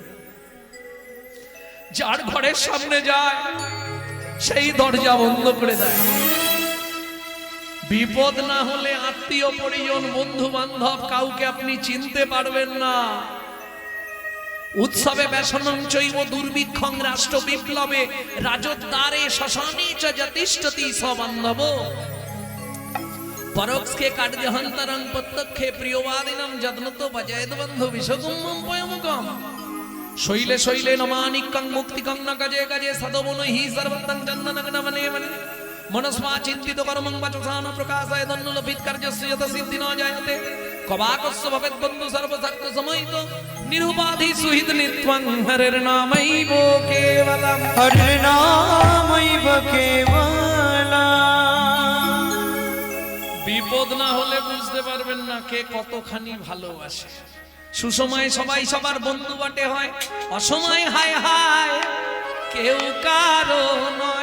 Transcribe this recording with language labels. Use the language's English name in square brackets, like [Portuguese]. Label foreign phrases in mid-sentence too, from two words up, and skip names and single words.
[Bangla] যার ঘরের সামনে যায় সেই দরজা বন্ধ করে দেয়। বিপদ না হলে আত্মীয় পরিজন, বন্ধু বান্ধব, কাউকে আপনি চিনতে পারবেন না। [Sanskrit] উৎসবে ব্যসনং চৈব দুর্ভিক্ষং রাষ্ট্র বিপ্লবে রাজদ্বারে শ্মশানে চ যতিষ্ঠতি সবান্ধব পরোক্ষে কার্যহন্তরং প্রত্যক্ষে প্রিয়বাদিনং যত্নত ভজেদ বন্ধু বিশ্বকুম্ভম পয়মুখম শৈলে শৈলে নমানিকং মুক্তিকং ন গজে গজে সদবনহি সর্বতং চন্দনং নমনে মনে মনস্মা চিন্তিত কর্মং বচসান প্রকাশায় দন্নুলভিত কার্যস্য যত সিদ্ধি ন জায়তে কবাকস্য ভবেদ বন্ধু সর্বশক্ত সময়িত নিরুপাধি সুহিত নিত্যং হরের নামৈব কেবলম, হরির নামৈব কেবলম। [Bangla] বিপদ না হলে বুঝতে পারবেন না কে কতখানি ভালোবাসে। সুসময় সবাই সবার বন্ধু বটে হয়, অসময় হায় হায় কেউ কারো নয়।